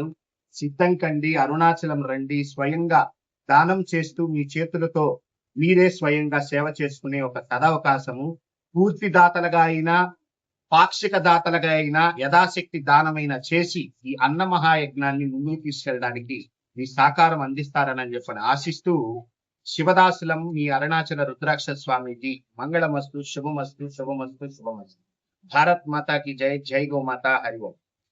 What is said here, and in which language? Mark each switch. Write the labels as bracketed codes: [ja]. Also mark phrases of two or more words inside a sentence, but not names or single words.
[te] సిద్ధం కండి, అరుణాచలం రండి, స్వయంగా దానం చేస్తూ మీ చేతులతో మీరే స్వయంగా సేవ చేసుకునే ఒక సదవకాశము. పూర్తి దాతలుగా అయినా పాక్షిక దాతలుగా అయినా యథాశక్తి దానమైన చేసి ఈ అన్న మహాయజ్ఞాన్ని ముందుకు తీసుకెళ్ళడానికి మీ సహకారం అందిస్తారని చెప్పని ఆశిస్తూ శివదాసులం మీ అరుణాచల రుద్రాక్ష స్వామీజీ. మంగళమస్తు, శుభమస్తు, శుభమస్తు, శుభమస్తు. [hi] भारत माता की जय, जय गौ माता, हरि ओम।